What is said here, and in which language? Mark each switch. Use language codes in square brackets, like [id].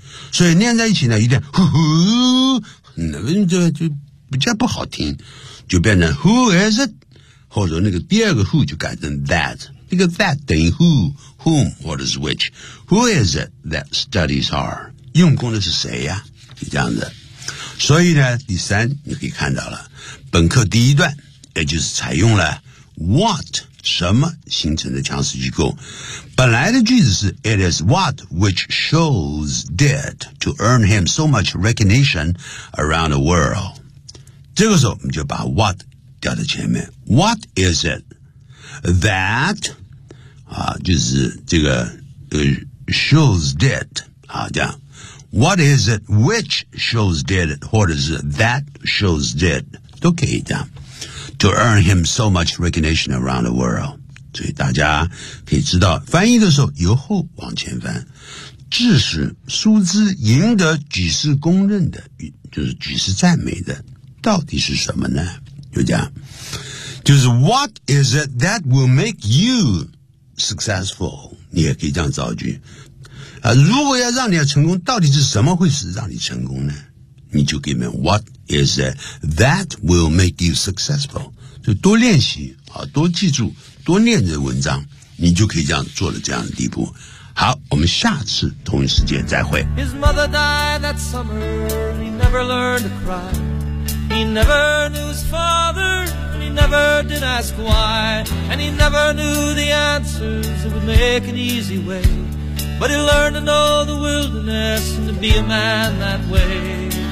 [zh] 所以念在一起呢，有点呼呼，那个就比较不好听，就变成 [en] who is it， [zh] 或者那个第二个 who 就改成 that， 那个 that 等于 who，whom 或者是 which， [en] who is it that studies hard， [zh] 用功的是谁呀？就这样子。所以呢，第三你可以看到了，本课第一段也就是采用了 what 什么形成的强势机构。本来的句子是 [en] It is what which Scholes did to earn him so much recognition around the world。 [zh] 这个时候我们就把 what 掉在前面。 [en] What is it that、 [zh] 啊、就是这个、Scholes did、啊、这样。 [en] What is it which Scholes did [zh] 或者是 [en] that Scholes did [zh] 都可以这样。 [en] To earn him so much recognition around the world， [zh] 所以大家可以知道，翻译的时候由后往前翻，致使苏兹赢得举世公认的，就是举世赞美的，到底是什么呢？就这样，就是 [en] What is it that will make you successful？ [zh] 你也可以这样造句啊。如果要让你成功，到底是什么会使让你成功呢？你就给他们 [en] What is it that will make you successful？ [zh] 就多练习啊，多记住。多念这文章，你就可以这样做到这样的地步。好，我们下次同一时间再会。 [en] His mother died that summer, and he never learned to cry. He never knew his father, and he never did ask why. And he never knew the answers that would make an easy way. But he learned to know the wilderness and to be a man that way.